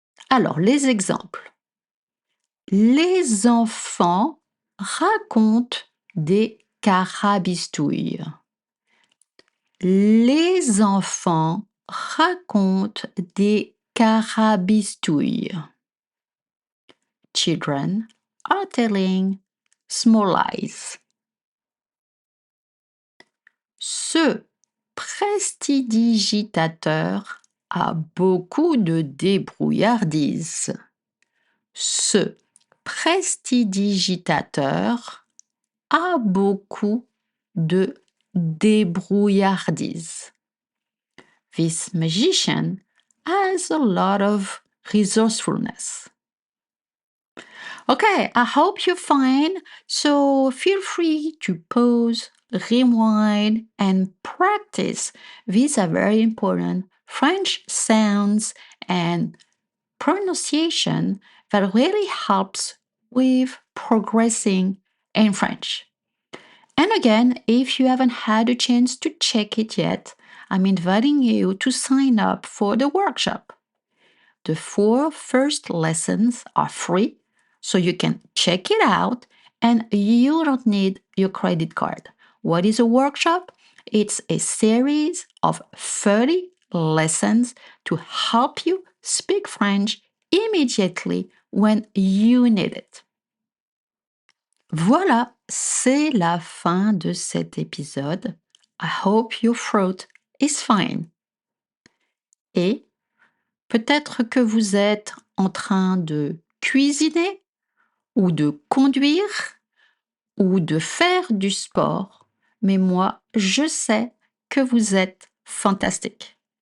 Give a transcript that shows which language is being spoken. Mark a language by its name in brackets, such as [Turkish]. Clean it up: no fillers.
[French] Alors, les exemples. Les enfants racontent des carabistouilles. Les enfants racontent des carabistouilles. [English] Children are telling small lies. [French] Ce prestidigitateur a beaucoup de débrouillardise. Ce prestidigitateur a beaucoup de débrouillardise. [English] This magician has a lot of resourcefulness. Okay, I hope you're fine. So feel free to pause, rewind, and practice. These are very important French sounds and pronunciation that really helps with progressing in French. And again, if you haven't had a chance to check it yet, I'm inviting you to sign up for the workshop. The 4 first lessons are free, so you can check it out and you don't need your credit card. What is a workshop? It's a series of 30 lessons to help you speak French immediately when you need it. [French] Voilà, c'est la fin de cet épisode. [English] I hope your throat is fine. [French] Et peut-être que vous êtes en train de cuisiner ou de conduire ou de faire du sport, mais moi, je sais que vous êtes fantastique.